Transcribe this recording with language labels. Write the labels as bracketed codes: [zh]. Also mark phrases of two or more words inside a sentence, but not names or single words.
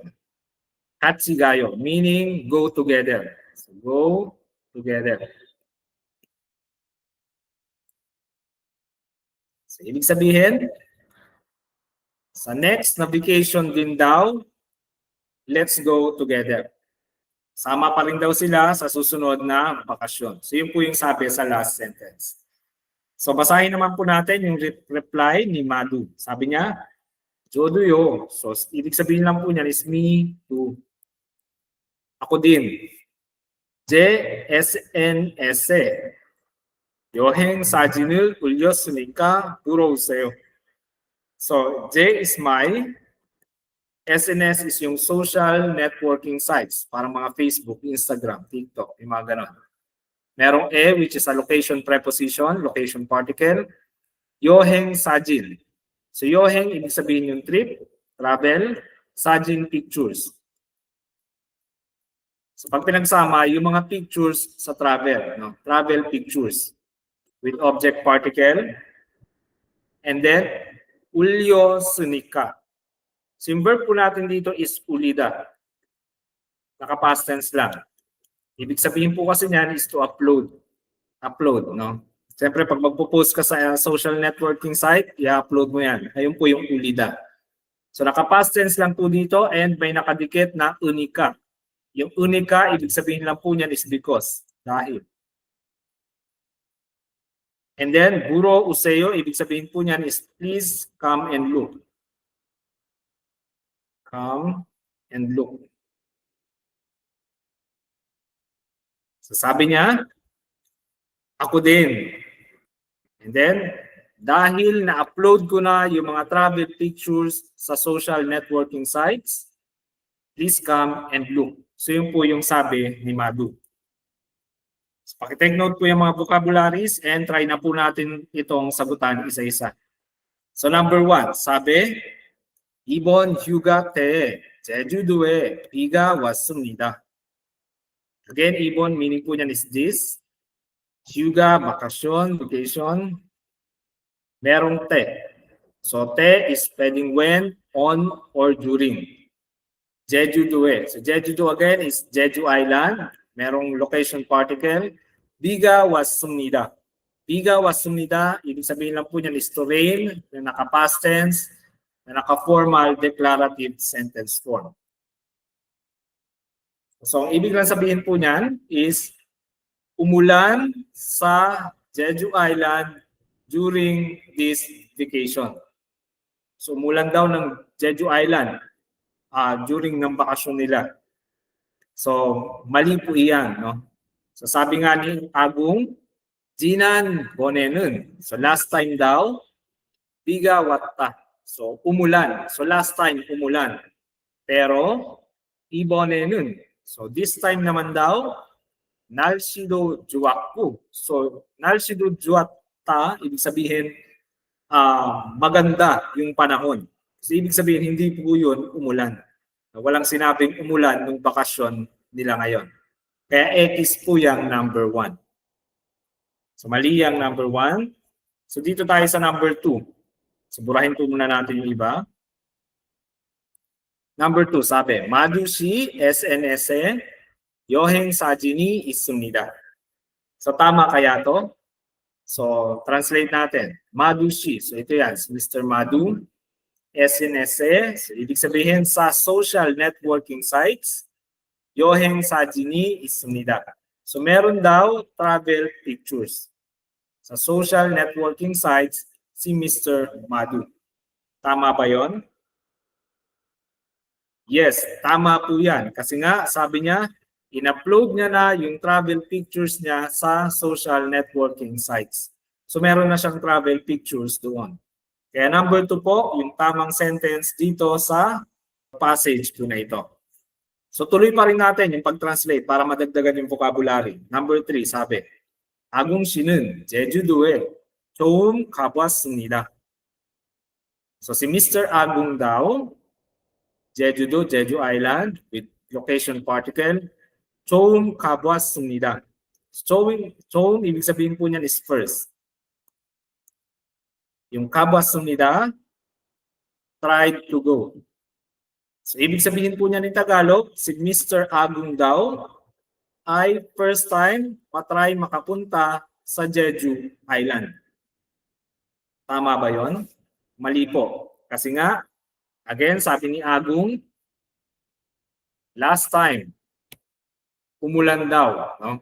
[ko] 같이 가요, [en] meaning go together. So, go together. So, [tl] ibig sabihin, sa next na vacation din daw, [en] let's go together. [tl] Sama pa rin daw sila sa susunod na bakasyon. So, yun po yung sabi sa last sentence. So basahin naman po natin yung reply ni Madu. Sabi niya, 저도요. So ibig sabihin lang po niyan is [en] me too. [tl] Ako din. JSNS. [ko] 여행 사진을 올렸으니까 들어오세요. [en] So J is my, SNS is yung social networking sites. [tl] Parang mga Facebook, Instagram, TikTok, yung mga ganon. [en] Merong E, which is a location preposition, location particle. [ko] 여행 사진. [tl] So yoheng, ibig sabihin yung trip, travel, sajin, pictures. So pag pinagsama, yung mga pictures sa travel, no? [en] Travel pictures with object particle. And then, ulyosnika. [tl] So yung verb po natin dito is ulida. Naka- [en] past tense [tl] lang. Ibig sabihin po kasi niyan is [en] to upload. Upload, no? [tl] Siyempre, pag magpo-post ka sa [en] social networking site, [tl] i-upload mo yan. Ayun po yung ulida. So naka- [en] past tense [tl] lang po dito and may nakadikit na unika. Yung unika, ibig sabihin lang po niyan [en] is because. [tl] Dahil. [en] And then, [ko] 보러 오세요, [tl] ibig sabihin po niyan [en] is please come and look. Come and look. [tl] So sabi niya, ako din. [en] And then, [tl] dahil na-upload ko na yung mga [en] travel pictures sa social networking sites, please come and look. [tl] So yun po yung sabi ni Madu. So, pakitake note po yung mga vocabularies and try na po natin itong sagutan isa-isa. So number 1, sabi, [ko] 이번 휴가 때 제주도에 비가 왔습니다. [tl] Again, ibon meaning po niyan [en] is this. [tl] Hyuga, bakasyon, vacation. Merong te. So te is pwedeng [en] when, on, or during. [tl] Jeju-doe. So Jeju-do again is Jeju Island. Merong [en] location particle. [ko] 비가 왔습니다. 비가 왔습니다, [tl] ibig sabihin lang po niyan is [en] to rain, [tl] na naka- [en] past tense, [tl] na naka- [en] formal declarative sentence form. [tl] So, ang ibig lang sabihin po niyan is umulan sa Jeju Island [en] during this vacation. [tl] So, umulan daw ng Jeju Island during ng bakasyon nila. So, mali po iyan. No? So, sabi nga ni Agong, [ko] 지난 번에는. [tl] So, [en] last time [tl] daw, [ko] 비가 왔다. [tl] So, umulan. So, [en] last time, [tl] umulan. Pero, ibonenun. So, [en] this time [tl] naman daw, [ko] 날씨도 좋았고. So, 날씨도 좋았다, [tl] ibig sabihin, maganda yung panahon. So, ibig sabihin, hindi po yun umulan. Walang sinabing umulan nung bakasyon nila ngayon. Kaya X po yung number 1. So, mali yung number 1. So, dito tayo sa number 2. So, burahin po muna natin yung iba. Number 2, sabi, [ko] 마두시 SNS에 여행 사진이 있습니다. [tl] So, tama kaya to? So, translate natin. 마두시. So, ito yan. Mr. Madu. SNS에. So, ibig sabihin sa [en] social networking sites, [ko] 여행 사진이 있습니다. [tl] So, meron daw [en] travel pictures. [tl] Sa [en] social networking sites, [tl] si Mr. Madu. Tama ba yon? Yes, tama po yan. Kasi nga, sabi niya, in-upload niya na yung [en] travel pictures [tl] niya sa [en] social networking sites. [tl] So meron na siyang [en] travel pictures [tl] doon. Kaya number 2 po, yung tamang sentence dito sa passage po na ito. So tuloy pa rin natin yung pag-translate para madagdagan yung vocabulary. Number 3, sabi, [ko] 아궁 씨는 제주도에 처음 가봤습니다. [tl] So si Mr. Agung daw, [en] Jeju-do, Jeju Island with location particle. [ko] 처음 가봤습니다. [tl] 처음 ibig sabihin po niyan [en] is first. [tl] Yung 가봤습니다, [en] tried to go. [tl] So ibig sabihin po niyan in Tagalog, si Mr. Agung daw ay [en] first time [tl] matry makapunta sa Jeju Island. Tama ba yon? Mali po. Kasi nga, again, sabi ni Agung, last time, umulan daw, no?